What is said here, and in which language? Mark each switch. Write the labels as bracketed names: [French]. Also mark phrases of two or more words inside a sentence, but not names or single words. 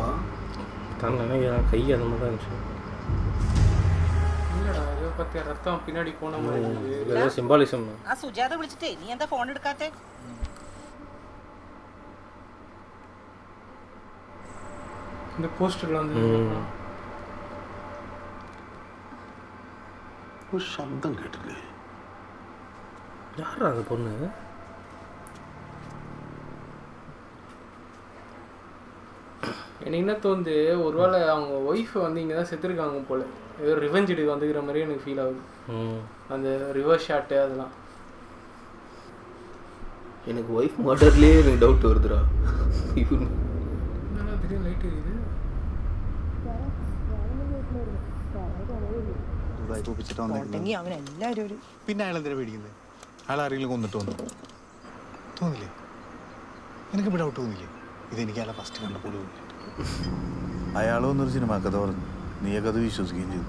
[Tamil] தான் நினைக்கிறேன், கை அந்த மாதிரி தான் இருந்துச்சு. இல்லடா, இதை பற்றி ரத்தம் பின்னாடி போன மாதிரி இருக்குது. ஏதோ சிம்பாலிசம். [Malayalam] ആ സുജാത വിളിച്ചിട്ടേ നീ എന്താ ഫോൺ എടുക്കാത്തെ? [Tamil] இந்த போஸ்டர்ல வந்து [Malayalam] ഒരു ശബ്ദം കേട്ടില്ലേ? [Tamil] யாரா அந்த பொண்ணு? எனக்கு என்ன தோணுது, ஒருவேளை அவங்க ஒய்ஃப் வந்து இங்கே தான் செத்துருக்காங்க போல, ஏதோ ரிவெஞ்ச் எடுக்க வந்துக்கிற மாதிரி எனக்கு ஃபீல் ஆகுது. அந்த ரிவர்ஸ் ஷாட்டு அதெல்லாம். எனக்கு ஒய்ஃப் மர்டர்லேயே எனக்கு டவுட் வருதுடா. திடீர்னு லைட் எரியுது. [Malayalam] പിന്നെ അയാൾ എന്തിനാ പേടിക്കുന്നത്? അയാൾ ആരെങ്കിലും കൊന്നിട്ട് വന്നു തോന്നില്ലേ? എനിക്കിപ്പോൾ ഡൗട്ട് തോന്നില്ലേ? ഇതെനിക്ക് അയാളെ ഫസ്റ്റ് കണ്ടപ്പോൾ തോന്നില്ല. അയാൾ വന്നൊരു സിനിമ കഥ പറഞ്ഞു, നീയൊക്കെ അത് വിശ്വസിക്കുകയും ചെയ്തു.